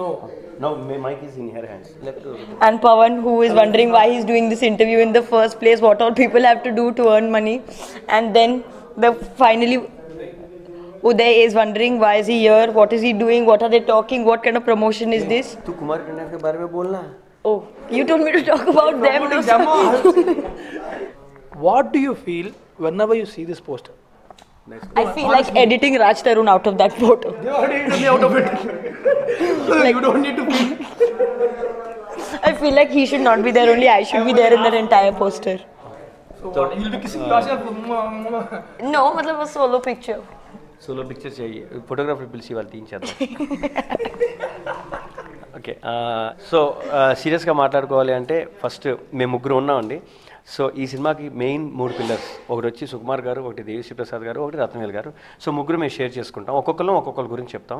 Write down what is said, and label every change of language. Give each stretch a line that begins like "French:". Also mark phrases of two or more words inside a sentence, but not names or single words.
English: Now my mic is in her hands. And Pawan, who is wondering why he's doing this interview in the first place, what all people have to do to earn money. And then finally, Uday is wondering why is he here, what is he doing, what are they talking, what kind of promotion is this?
Hindi: तू कुमार टंडन के बारे में बोलना.
English: Oh, you told me to talk about them. No, What do you feel whenever you see this poster? I feel like editing Raj Tarun out of that photo. They already took me out of it. You don't need to feel. I feel like he should not be there, only I should be there in that entire poster. So what? You'll be kissing yourself. No, मतलब a solo picture. solo picture
Telugu: चाहिए, फोटोग्राफर పిలిచి వాళ్ళు తీయించేద్దాం. ఓకే, సో సీరియస్గా మాట్లాడుకోవాలి అంటే ఫస్ట్ మేము ముగ్గురు ఉన్నామండి. సో ఈ సినిమాకి
English: main 3 pillars,
Telugu: ఒకటి వచ్చి సుకుమార్ గారు, ఒకటి దేవిశ్రీ ప్రసాద్ గారు, ఒకటి రత్నవేల్ గారు. సో ముగ్గురు మేము షేర్ చేసుకుంటాం, ఒక్కొక్కరి గురించి చెప్తాం.